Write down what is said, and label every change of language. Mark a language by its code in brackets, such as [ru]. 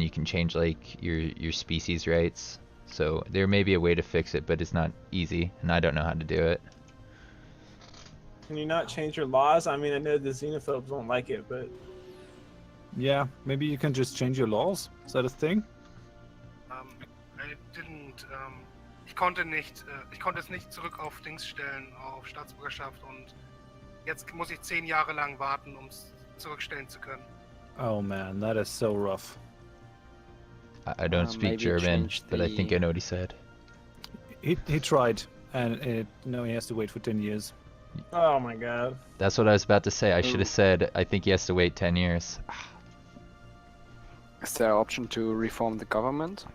[en] You can change like your species rights. So there may be a way to fix it, but it's not easy, and I don't know how to do it. Can you not change your laws? I mean, I know the xenophobes won't like it, but Yeah, maybe you can just change your laws. Is that a thing? I didn't. [de] Ich konnte es nicht zurück auf Dings stellen, auf Staatsbürgerschaft, und jetzt muss ich 10 Jahre lang warten, um es zurückstellen zu können. [en] Oh man, that is so rough. I don't speak maybe German, change but I think I know what he said. He tried, and now he has to wait for 10 years. oh my god. That's what I was about to say. I should have said I think he has to wait 10 years. Is there an option to reform the government?